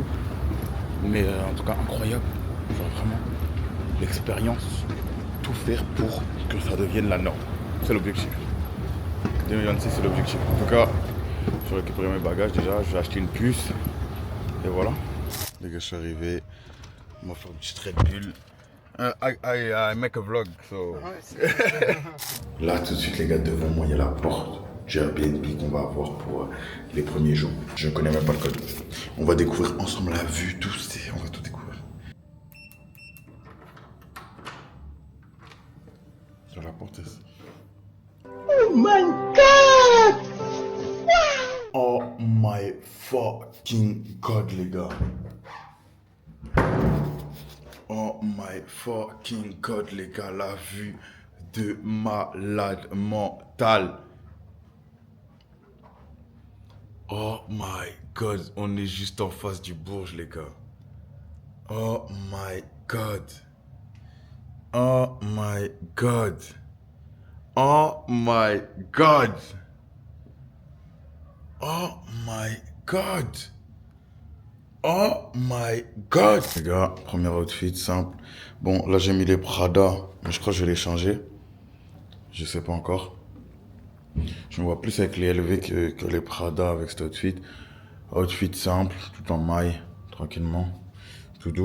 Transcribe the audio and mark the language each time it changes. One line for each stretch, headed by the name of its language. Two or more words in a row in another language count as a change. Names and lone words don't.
French: Mais en tout cas incroyable. Genre vraiment l'expérience. Tout faire pour que ça devienne la norme. C'est l'objectif. 2026 c'est l'objectif. En tout cas, je vais récupérer mes bagages déjà, je vais acheter une puce. Et voilà. Les gars, je suis arrivé. On va faire une petite Red Bull.
English: I make a vlog, so.
French: Là, tout de suite, les gars, devant moi, il y a la porte du Airbnb qu'on va avoir pour les premiers jours. Je ne connais même pas le code. On va découvrir ensemble la vue, tout. On va tout découvrir. Sur la porte, ici.
English: Oh my god! Oh my fucking god,
French: les gars.
English: Oh my fucking god,
French: les gars. La vue de malade mental.
English: Oh my god.
French: On est juste en face du Bourges, les gars.
English: Oh my god. Oh my god. Oh my god. Oh my god. Oh my god.
French: Les gars, premier outfit simple. Bon, là j'ai mis les Prada, mais je crois que je vais les changer. Je sais pas encore. Je me vois plus avec les LV que les Prada avec cet outfit. Outfit simple, tout en maille, tranquillement. Tout doux.